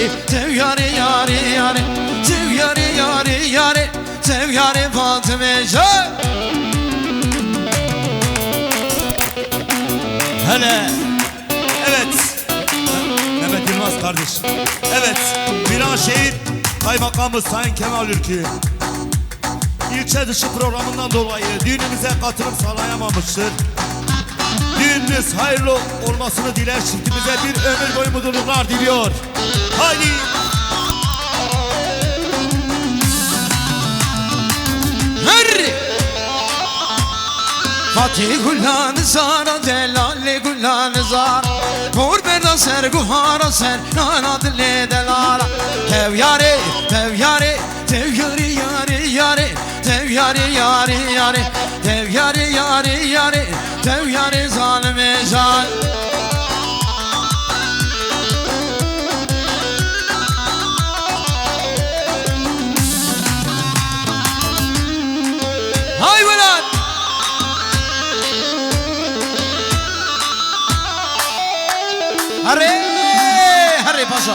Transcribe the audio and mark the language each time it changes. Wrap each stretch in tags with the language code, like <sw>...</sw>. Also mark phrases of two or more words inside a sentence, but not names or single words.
<ku>yari, sev yari yari yari, sev yari yari yari, sev yari Fatıma. Hele.</ku> <tr>Evet. Mehmet Yılmaz kardeş. Evet. Viranşehir Kaymakamı Sayın Kemal Ülkü ilçe dışı programından dolayı düğünümüze katılım sağlayamamıştır. Düğününüz hayırlı olmasını diler, çiftimize bir ömür boyu mutluluklar diliyor. Haydi.</tr> <ku>Fatih Gülhan Zara Delali Gülhan Zara Vur berda ser guhara ser Nana dille delara Tev yari, tev yari, tev yari yari yari, tev yari yari yari, tev yari yari yari, tev yari zalime zal.</ku> <tr>Hay ulan!</tr> <ku>Hare, hare paşa.</ku>